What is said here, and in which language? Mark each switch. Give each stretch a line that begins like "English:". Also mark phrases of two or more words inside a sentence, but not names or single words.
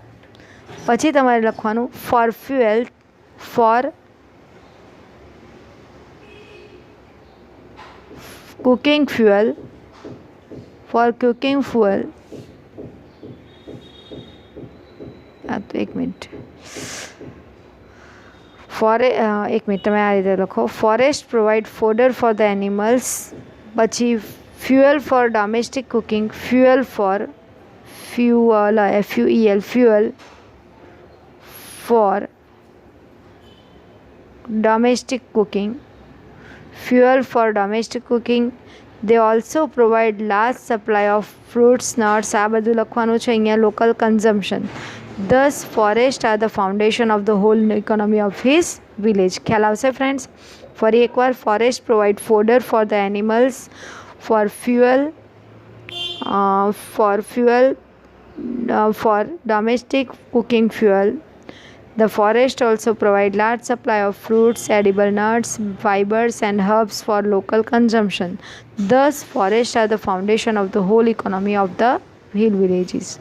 Gujarati: પછી તમારે લખવાનું
English: for cooking fuel.
Gujarati: તો એક મિનિટ તમે આ રીતે લખો.
English: Forest provide fodder for the animals, પછી fuel for domestic cooking, fuel for domestic cooking. They also provide large supply of fruits, nuts.
Gujarati: આ બધું લખવાનું છે અહીંયા,
English: local consumption. Thus, forests are the foundation of the whole economy of his village.
Gujarati: ખ્યાલ આવશે ફ્રેન્ડ્સ? ફરી એકવાર,
English: Forest provide fodder for the animals, for domestic cooking fuel. The forest also provide large supply of fruits, edible nuts, fibers and herbs for local consumption. Thus, forests are the foundation of the whole economy of the hill villages.